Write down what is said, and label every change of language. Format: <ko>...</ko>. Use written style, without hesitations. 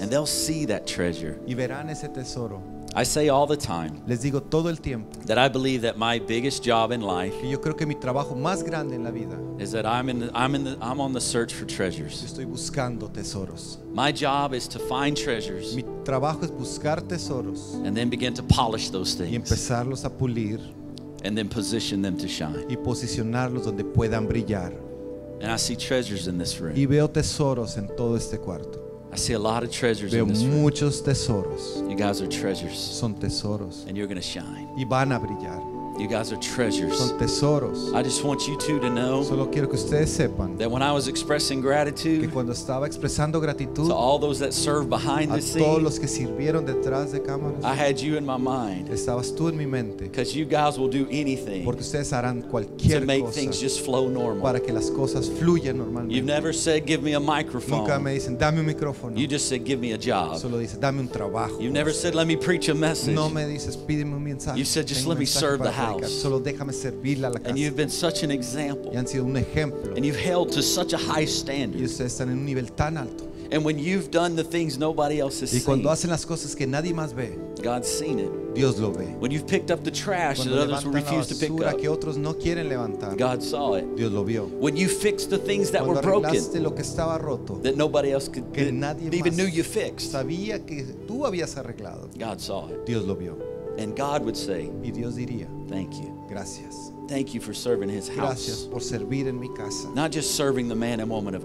<en>And they'll see that treasure.</en> <es>y verán ese tesoro.</es> <en>I say all the time</en> <es>Les digo todo el tiempo</es> <en>that I believe that my biggest job in life</en> <es>que yo creo que mi trabajo más grande en la vida,</es> <en>is that I'm on the search for</en> <es>yo</es> <en>treasures.</en> <es>estoy buscando tesoros.</es> <en>My job is to find treasures</en> <es>Mi trabajo es buscar tesoros</es> <en>and then begin to polish those</en> <es>y</es> <en>things</en> <es>empezarlos a pulir</es> <en>and then position them to shine.</en> <es>y posicionarlos donde puedan brillar.</es> <en>And I see treasures in this room.</en> <es>Y veo tesoros en todo este cuarto.</es> <en>I see a lot of treasures</en> <es>Veo</es> <en>in this room.</en> <es>muchos tesoros.</es> <en>You guys are treasures,</en> <es>Son tesoros</es> <en>and you're going to shine.</en> <es>y van a brillar.</es> <en>You guys are treasures.</en> <es>Son tesoros.</es> <en>I just want you two to know</en> <es>Solo quiero que ustedes sepan</es> <en>that when I was expressing</en> <es>que</es> <en>gratitude</en> <es>cuando estaba expresando gratitud</es> <en>to all those that serve behind</en> <es>a</es> <en>the</en> <es>todos</es> <en>scene,</en> <es>los que sirvieron detrás de</es> <en>I</en> <es>cámaras,</es> <en>had you in my mind</en> <es>estabas tú en mi mente,</es> <en>because you guys will do anything</en> <es>porque ustedes harán</es> <en>to</en> <es>cualquier</es> <en>make</en> <es>cosa</es> <en>things just flow normal.</en> <es>para que las cosas fluyan</es> <en>You've</en> <es>normalmente.</es> <en>never said, give me a</en> <es>Nunca</es> <en>microphone.</en> <es>me dicen, dame un micrófono.</es> <en>You just said, give me a job.</en> <es>Solo dices, dame un trabajo.</es> <en>You've never said, let me preach a message.</en> <es>No me dices, pídeme un mensaje.</es> <en>You said, just</en> <es>Tengo un</es> <en>let me</en> <es>mensaje</es> <en>serve</en> <es>para</es> <en>the</en> <es>predicar.</es> <en>house.</en> <es>Solo déjame servirle a la casa.</es> <en>And you've been such an example.</en> <es>Y han sido un ejemplo.</es> <en>And you've held to such a high</en> <es>Y</es> <en>standard.</en> <es>ustedes están en un nivel tan alto.</es> <en>And when you've done the things nobody else has</en> <es>Y</es> <en>seen,</en> <es>cuando hacen las cosas que nadie más ve,</es> <en>God's seen it.</en> <es>Dios lo ve.</es> <en>When you've picked up the trash that</en> <es>Cuando</es> <en>others will</en> <es>levantan la</es> <en>refuse to pick</en> <es>basura</es> <en>up,</en> <es>que otros no quieren levantar,</es> <en>God saw it.</en> <es>Dios lo vio.</es> <en>When you fixed the things that were</en> <es>Cuando</es> <en>broken</en> <es>arreglaste lo que estaba roto,</es> <en>that nobody else could</en> <es>que nadie</es> <en>even</en> <es>más</es> <en>knew you fixed,</en> <es>sabía que tú habías arreglado,</es> <en>God saw it.</en> <es>Dios lo vio.</es> <en>And God would say,</en> <es>Y Dios diría,</es> <en>thank you.</en> <es>gracias.</es> <en>Thank you for serving His</en> <es>Gracias</es> <en>house.</en> <es>por servir en mi casa.</es> <en>Not just serving the man and woman of</en>